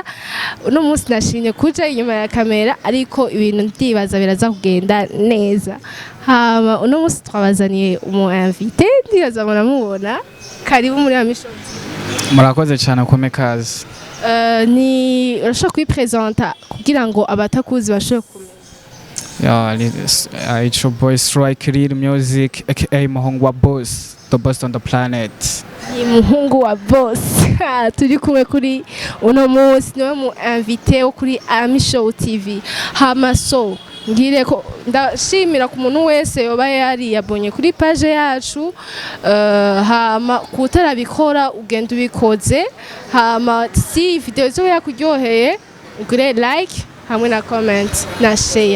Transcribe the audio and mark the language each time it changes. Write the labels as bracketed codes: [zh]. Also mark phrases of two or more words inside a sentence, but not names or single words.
[rn] Uno munsi nashimye kuja inyuma ya kamera ariko ibintu ndibaza biraza kugenda neza. Hama uno munsi twabazaniye umu invité ndibaza muramubona. Karibu muri Ami Show. Murakoze cyane komekazi. Ni urashaka kwipresenta kugira ngo abatakuzi bashobore kumenya. [en] Yeah, it's your boy Strike Real Music aka Muhungu wa Boss, the best on the planet. [rn] Ni Muhungu wa Boss. Turi kumwe kuri uno munsi niwe mu invité wo kuri Ami Show TV. Hama so ngire ko ndashimira ku muntu wese yoba yari yabonye kuri page yacu, hama kutarabikora ugenda ubikoze, hama si video zo yakuryoheye ugire like hamwe na comment na share.